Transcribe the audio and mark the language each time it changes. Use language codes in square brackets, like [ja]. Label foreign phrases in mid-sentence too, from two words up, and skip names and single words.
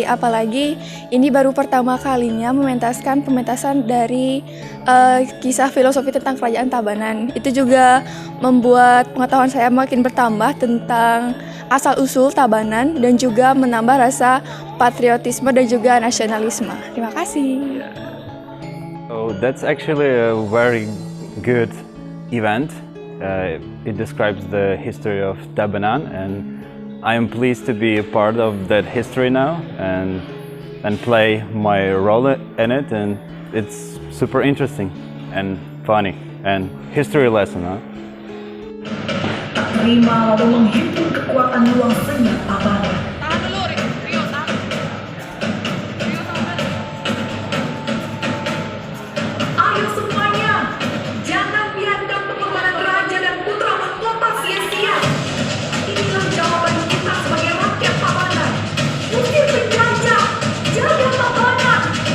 [id] Apalagi ini baru pertama kalinya pementasan dari kisah filosofi tentang Kerajaan Tabanan. Itu juga membuat pengetahuan saya makin bertambah tentang asal-usul Tabanan dan juga menambah rasa patriotisme dan juga nasionalisme. Terima kasih. [en] So that's actually a very good event. It describes the history of Tabanan, and I am pleased to be a part of that history now and play my role in it, and it's super interesting and funny and history lesson, huh? [id] Tak terima lalu menghimpun kekuatan luang seni Tabanan. Ayo semuanya, jangan biarkan pengorbanan raja dan putra mahkota sia-sia. Inilah jawaban kita sebagai rakyat Tabanan. Usir penjajah, jaga Tabanan.